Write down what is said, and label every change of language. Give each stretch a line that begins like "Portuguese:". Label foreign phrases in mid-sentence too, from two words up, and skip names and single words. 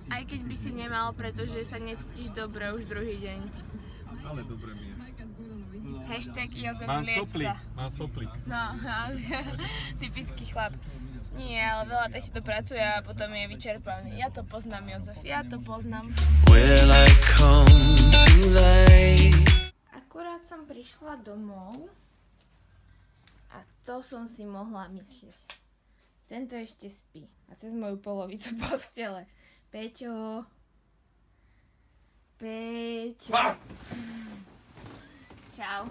Slovak: Aj keď by si nemal, pretože sa necítiš dobre už druhý deň. Ale dobre mi je. Hashtag Jozef Mám lieč soplík, sa. mám soplík. No, typický chlap. Nie, ale veľa takto pracuje a potom je vyčerpaný. Ja to poznám, Jozef, ja to poznám.
English: Will I come to life?
Slovak: Akurát som prišla domov a to som si mohla myslieť. Tento ešte spí a cez moju polovicu postele. Peťo. Čau.